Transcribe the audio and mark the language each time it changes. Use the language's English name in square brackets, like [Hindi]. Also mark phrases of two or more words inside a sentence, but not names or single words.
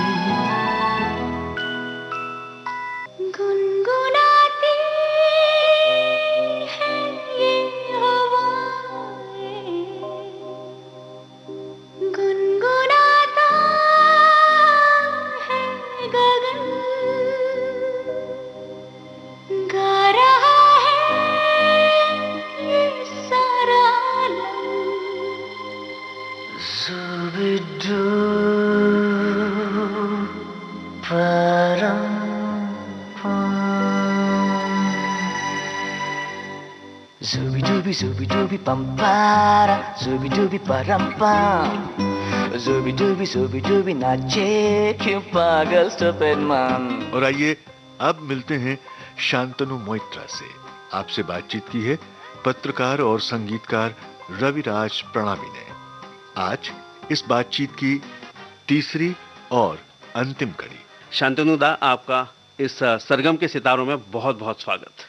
[Hindi] गुनगुनाती है ये हवाएं, गुनगुनाता है गगन, गा रहा है ये सारा आलम। Zubidu Zooby dooby zooby dooby pam para, zooby dooby param pam, zooby dooby नाचे क्यों पागल [English] stupid man। [Hindi] और आइए अब मिलते हैं शांतनु मोइत्रा से। आपसे बातचीत की है पत्रकार और संगीतकार रविराज प्रणामी ने। आज इस बातचीत की तीसरी और अंतिम कड़ी। शांतनु दा, आपका इस सरगम के सितारों में बहुत बहुत स्वागत।